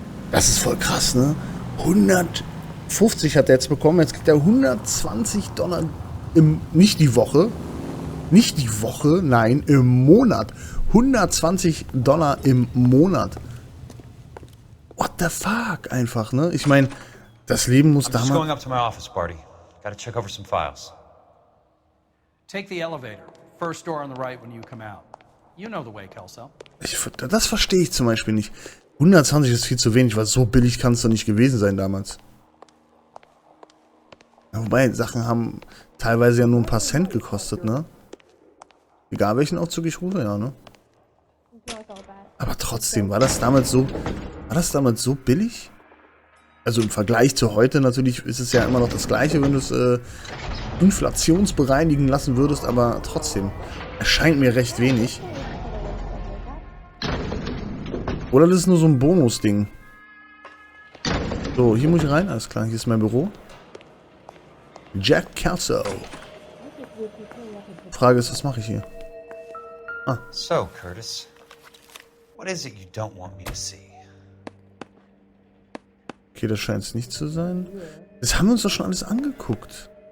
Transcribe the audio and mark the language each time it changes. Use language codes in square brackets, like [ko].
[de] Das ist voll krass, ne? 150 hat er jetzt bekommen, jetzt kriegt er $120 nicht die Woche, nein, im Monat. $120 im Monat. [en] What the fuck, [de] einfach, ne? Ich meine, das Leben muss damals... [en] I'm just going up to my office, Barty. Gotta check over some files. Take the elevator. First door on the right when you come out. You know the way, Kelso. [de] Das verstehe ich zum Beispiel nicht. 120 ist viel zu wenig, weil so billig kann es doch nicht gewesen sein damals. Ja, wobei, Sachen haben teilweise ja nur ein paar Cent gekostet, ne? Egal welchen Aufzug ich rufe, ja, ne? Aber trotzdem, war das damals so billig? Also im Vergleich zu heute natürlich ist es ja immer noch das Gleiche, wenn du es inflationsbereinigen lassen würdest, aber trotzdem, erscheint mir recht wenig. Oder das ist nur so ein Bonus-Ding. So, hier muss ich rein. Alles klar, hier ist mein Büro. Jack Kelso. Frage ist, was mache ich hier? Ah. [en] So, Curtis, what is it you don't want me to see? [de] Okay, das scheint es nicht zu sein. Das haben wir uns doch schon alles angeguckt.